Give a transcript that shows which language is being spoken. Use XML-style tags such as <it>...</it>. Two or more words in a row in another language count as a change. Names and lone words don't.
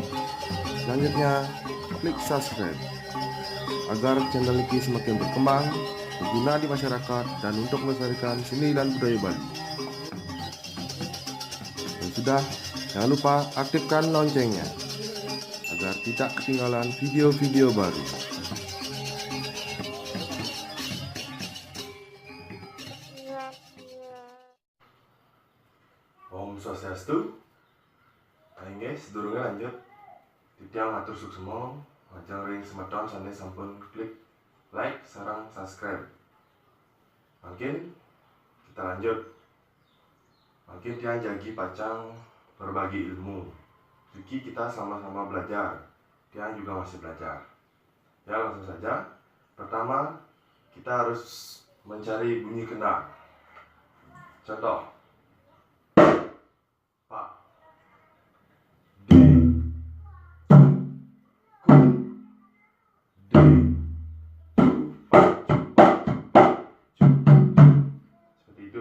<id>Selanjutnya klik subscribe agar channel ini semakin berkembang, berguna di masyarakat dan untuk melestarikan seni dan budaya Bali. Dan sudah, jangan lupa aktifkan loncengnya agar tidak ketinggalan video-video baru.</id> <ban>Om Swastiastu.</ban> <id>Ayo guys, sedurunge lanjut.</id> <ban>Titiang atur suksemo, ngajeng ring semeton sane sampun klik</ban> <en>like sarang subscribe.</en> <id>Makin kita lanjut. Makin</id> <ban>tiang jagi pacang</ban> <id>berbagi ilmu. Jadi kita sama-sama belajar. Tiang juga masih belajar. Ya langsung saja. Pertama, kita harus mencari bunyi kena. Contoh, Pak, D, Ku, D, Pak, seperti itu.</id>